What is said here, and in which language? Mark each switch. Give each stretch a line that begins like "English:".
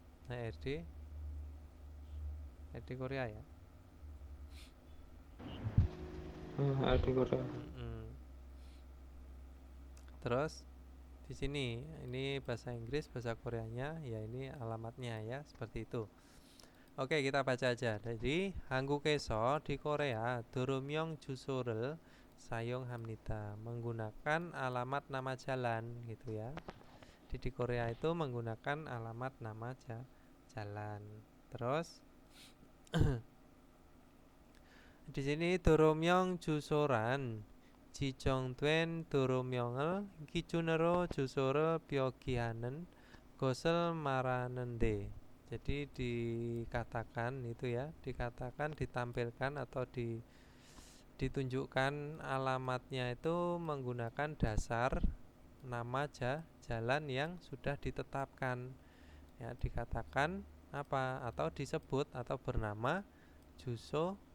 Indonesian: Nah, RD Korea ya. Adik Korea. Terus di sini ini bahasa Inggris, bahasa Koreanya, ya ini alamatnya ya, seperti itu. Oke, kita baca aja. Jadi
Korean: 한국에서
Indonesian: di Korea
Korean: 도로명 주소를 사용합니다.
Indonesian: Menggunakan alamat nama jalan gitu ya. Di Korea itu menggunakan alamat nama jalan. Terus di sini
Korean: 도로명 주소란 지정된 도로명을 기준으로 주소를 표기하는 것을 말하는데.
Indonesian: Jadi dikatakan itu ya, dikatakan ditampilkan atau ditunjukkan alamatnya itu menggunakan dasar nama jalan yang sudah ditetapkan. Ya, dikatakan apa atau disebut atau bernama juso.